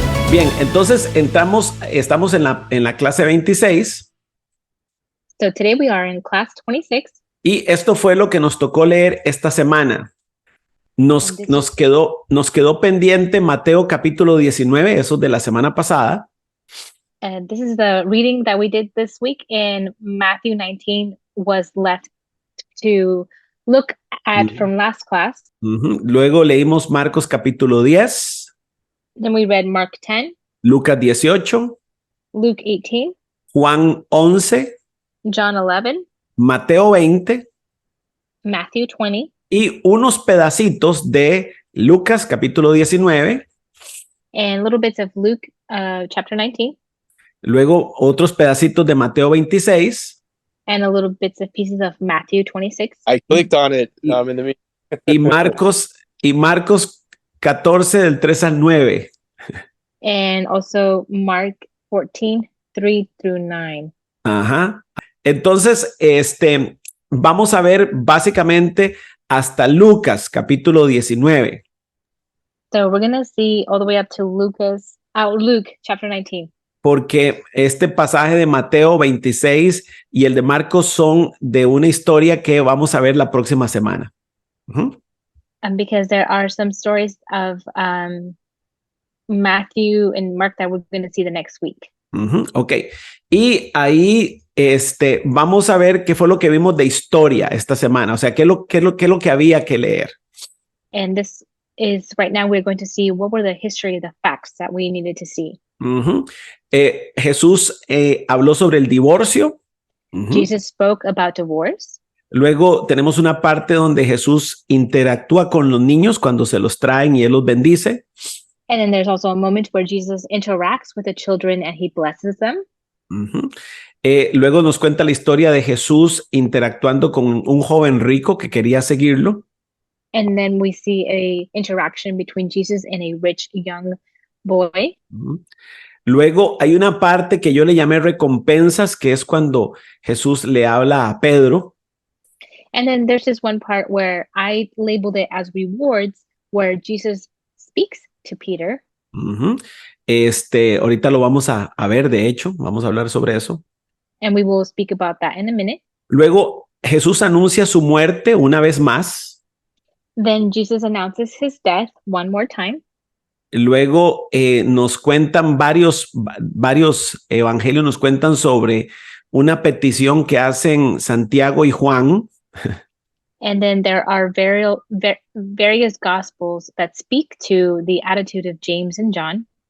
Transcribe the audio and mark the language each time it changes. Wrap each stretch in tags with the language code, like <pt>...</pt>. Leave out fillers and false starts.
<es>Bien, entonces estamos en la clase 26</es> <en>So today we are in class 26.</en> <es>y esto fue lo que nos tocó leer esta semana. Nos quedó pendiente Mateo capítulo 19, eso de la semana pasada.</es> <en>This is the reading that we did this week, and Matthew 19 was left to look at from last class.</en> <es>Luego leímos Marcos capítulo 10,</es> <en>Then we read Mark 10,</en> <es>Lucas 18,</es> <en>Luke 18,</en> <es>Juan 11,</es> <en>John 11,</en> <es>Mateo 20</es> <en>Matthew 20,</en> <es>y unos pedacitos de Lucas capítulo 19.</es> <en>and little bits of Luke chapter 19,</en> <es>Luego otros pedacitos de Mateo 26</es> <en>and a little bits of pieces of Matthew 26. I clicked on it in the meeting.</en> <es>y Marcos 14 del 3 al 9.</es> <en>And also Mark 14, 3 through 9. Ajá.</en> <es>Entonces, vamos a ver básicamente hasta Lucas capítulo 19.</es> <en>So we're going to see all the way up to Luke chapter 19.</en> <es>Porque este pasaje de Mateo 26 y el de Marcos son de una historia que vamos a ver la próxima semana.</es> <en>Because there are some stories of Matthew and Mark that we're going to see the next week. Ok.</en> <es>Y ahí vamos a ver qué fue lo que vimos de historia esta semana. O sea, qué es lo que había que leer.</es> <en>And this is right now we're going to see what were the history, the facts that we needed to see.</en> <es>Jesús habló sobre el divorcio.</es> <en>Jesus spoke about divorce.</en> <es>Luego tenemos una parte donde Jesús interactúa con los niños cuando se los traen y él los bendice.</es> <en>And then there's also a moment where Jesus interacts with the children and he blesses them.</en> <es>Luego nos cuenta la historia de Jesús interactuando con un joven rico que quería seguirlo.</es> <en>And then we see a interaction between Jesus and a rich young boy.</en> <es>Luego hay una parte que yo le llamé recompensas, que es cuando Jesús le habla a Pedro.</es> <en>And then there's this one part where I labeled it as rewards, where Jesus speaks to Peter.</en> <es>Ahorita lo vamos a ver, de hecho, vamos a hablar sobre eso.</es> <en>And we will speak about that in a minute.</en> <es>Luego Jesús anuncia su muerte una vez más.</es> <en>Then Jesus announces his death one more time.</en> <es>Luego nos cuentan varios evangelios, nos cuentan sobre una petición que hacen Santiago y Juan.</es> <en>And then there are various gospels that speak to the attitude of James and John.</en>